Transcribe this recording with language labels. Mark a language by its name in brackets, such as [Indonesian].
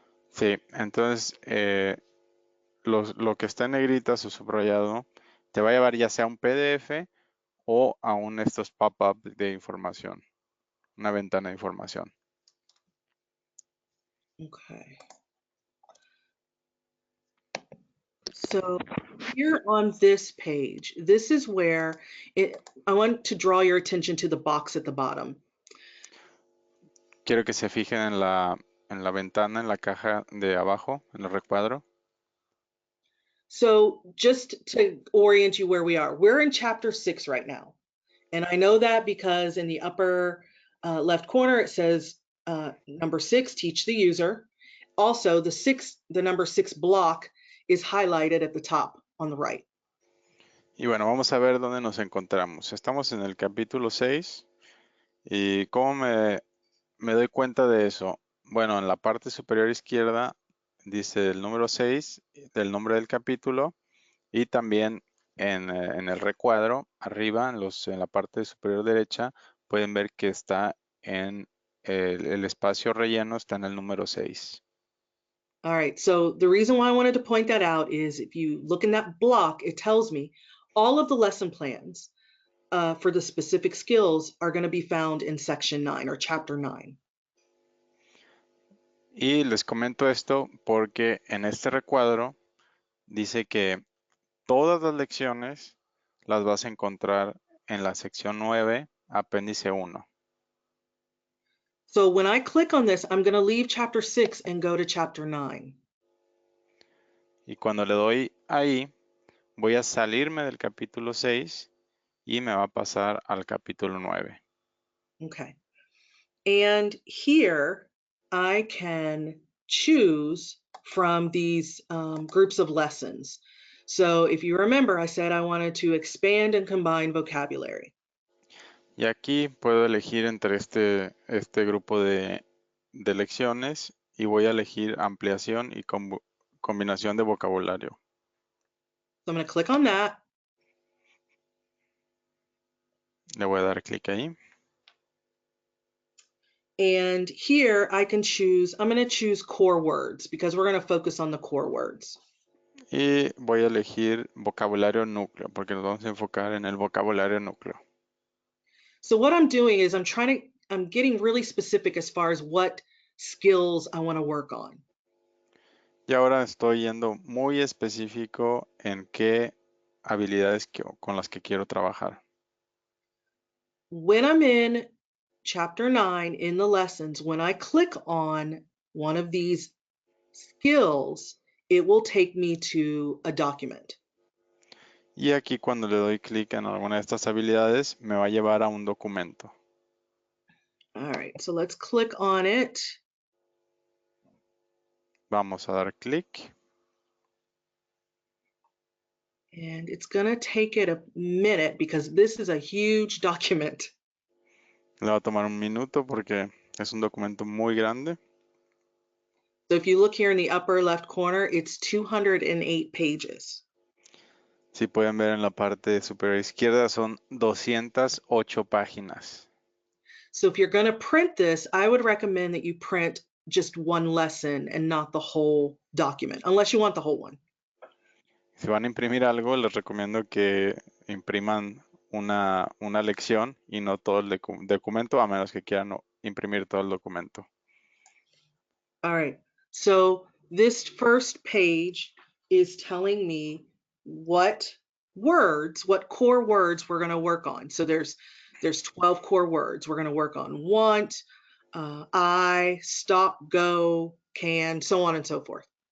[Spanish] Sí, entonces lo que está en negritas o subrayado te va a llevar ya sea a un PDF o a estos pop-up de información, una ventana de información. [English] Okay. So here on this page, this is where I want to draw your attention to the box at the bottom. [Spanish] Quiero que se fijen en la ventana, en la caja de abajo, en el recuadro. [English] So just to orient you where we are, we're in chapter 6 right now. And I know that because in the upper left corner, it says number 6, teach the user. Also, the number 6 block is highlighted at the top on the right. [Spanish] Y bueno, vamos a ver dónde nos encontramos. Estamos en el capítulo 6 y ¿cómo me doy cuenta de eso? Bueno, en la parte superior izquierda dice el número 6 del nombre del capítulo y también en el recuadro, arriba, en la parte superior derecha, pueden ver que está en el espacio relleno, está en el número 6. [English] All right, so the reason why I wanted to point that out is if you look in that block, it tells me all of the lesson plans for the specific skills are going to be found in section 9 or chapter 9. [Spanish] Y les comento esto porque en este recuadro dice que todas las lecciones las vas a encontrar en la sección 9, apéndice 1. [English] So when I click on this, I'm going to leave chapter 6 and go to chapter 9. [Spanish] Y cuando le doy ahí, voy a salirme del capítulo 6 y me va a pasar al capítulo 9. [English] Okay. And here I can choose from these groups of lessons. So if you remember, I said I wanted to expand and combine vocabulary. [Spanish] Y aquí puedo elegir entre este grupo de lecciones y voy a elegir ampliación y combinación de vocabulario. [English] So I'm going to click on that. [Spanish] Le voy a dar clic ahí. [English] And here I can choose, I'm going to choose core words because we're going to focus on the core words. [Spanish] Y voy a elegir vocabulario núcleo porque nos vamos a enfocar en el vocabulario núcleo. [English] So what I'm doing is I'm getting really specific as far as what skills I want to work on. [Spanish] Y ahora estoy yendo muy específico en qué habilidades con las que quiero trabajar. [English] When I'm in chapter 9 in the lessons, when I click on one of these skills, it will take me to a document. [Spanish] Y aquí cuando le doy clic en alguna de estas habilidades, me va a llevar a un documento. [English] All right, so let's click on it. [Spanish] Vamos a dar clic. [English] And it's going to take it a minute because this is a huge document. [Spanish] Le va a tomar un minuto porque es un documento muy grande. [English] So if you look here in the upper left corner, it's 208 pages. [Spanish] Si pueden ver en la parte superior izquierda, son 208 páginas. [English] So if you're going to print this, I would recommend that you print just one lesson and not the whole document, unless you want the whole one. [Spanish] Si van a imprimir algo, les recomiendo que impriman una lección y no todo el documento, a menos que quieran imprimir todo el documento. [English] All right. So this first page is telling me what core words we're going to work on. So there's 12 core words. We're going to work on want, I, stop, go, can, so on and so forth.